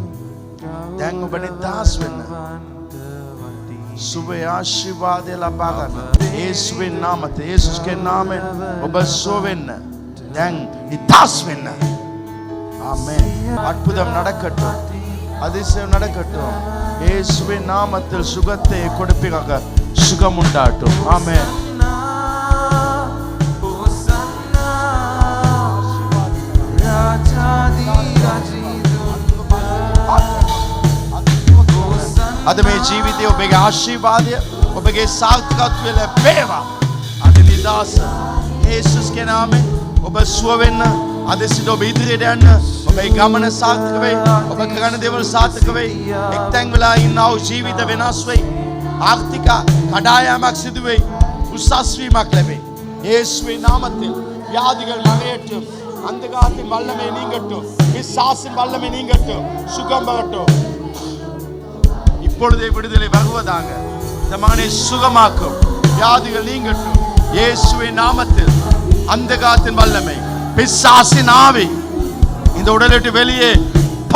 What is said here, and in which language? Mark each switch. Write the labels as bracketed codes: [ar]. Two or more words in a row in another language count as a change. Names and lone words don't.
[si] දැන් ඔබ නිදහස් වෙන්න. සුබ ආශිර්වාදය ලබා ගන්න. [ta] යේසුவின் நாமத்தில், இயேசுவின் நாமத்தில் [si] ඔබ සුව වෙන්න. දැන් නිදහස් වෙන්න. [ta] ஆமென். அற்புதம் நடக்கட்டும். அதிசயம் நடக்கட்டும். இயேசுவின் நாமத்தில் சுகத்தை கொடுப்பீங்க. சுகம் உண்டாகட்டும். ஆமென். [si] අද මේ ජීවිතයේ ඔබගේ ආශිර්වාදය, ඔබගේ සාර්ථකත්වය ලැබේවා. අද නිදහස යේසුස්ගේ නාමයෙන් ඔබ සුව වෙන්න. අද සිට ඔබ ඉදිරියට යන්න. ඔබේ ගමන සාර්ථක වෙයි. ඔබ කරන දේවල් සාර්ථක වෙයි. එක්තැන් වෙලා ඉන්නා වූ ජීවිත වෙනස් වෙයි. ආර්ථික කඩායමක් සිදු වෙයි. උසස් වීමක් ලැබෙයි. [ta] යේසුவின் நாமத்தில் வியாதிகள் மறையட்டும். அந்தகாரத்தின் வல்லமை நீங்கட்டும். பிசாசின் வல்லமை நீங்கட்டும். சுகம் வரட்டும். இப்பொழுதே விடுதலை வருவதாக. இந்த மகனை சுகமாக்கும். வியாதிகள் நீங்கட்டும். இயேசுவின் நாமத்தில் அந்தகாரத்தின் வல்லமை, பிசாசின் ஆவி இந்த உடலை விட்டு வெளியே போ.